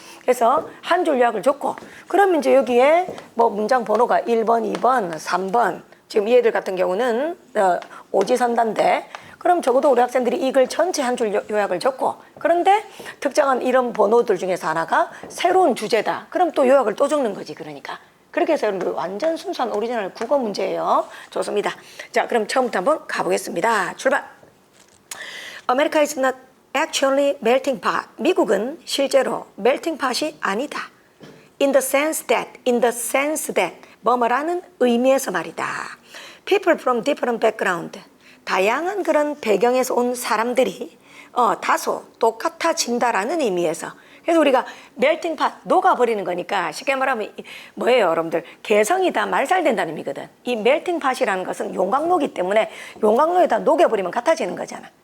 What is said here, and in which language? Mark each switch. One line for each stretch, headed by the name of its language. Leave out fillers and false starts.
Korean: 그래서 한 줄 요약을 줬고, 그러면 이제 여기에 뭐 문장 번호가 1번, 2번, 3번, 지금 이 애들 같은 경우는 오지선다인데, 그럼 적어도 우리 학생들이 이 글 전체 한 줄 요약을 적고, 그런데 특정한 이런 번호들 중에서 하나가 새로운 주제다. 그럼 또 요약을 또 적는 거지, 그러니까. 그렇게 해서 여러분들 완전 순수한 오리지널 국어 문제예요. 좋습니다. 자, 그럼 처음부터 한번 가보겠습니다. 출발.
English: America is not actually melting pot.
Korean: 미국은 실제로 melting pot이 아니다.
English: In the sense that,
Korean: 뭐뭐라는 의미에서 말이다.
English: People from different background.
Korean: 다양한 그런 배경에서 온 사람들이 다소 똑같아진다라는 의미에서, 그래서 우리가 멜팅 팟, 녹아버리는 거니까 쉽게 말하면 뭐예요, 여러분들? 개성이 다 말살된다는 의미거든. 이 멜팅 팟이라는 것은 용광로기 때문에 용광로에다 녹여버리면 같아지는 거잖아.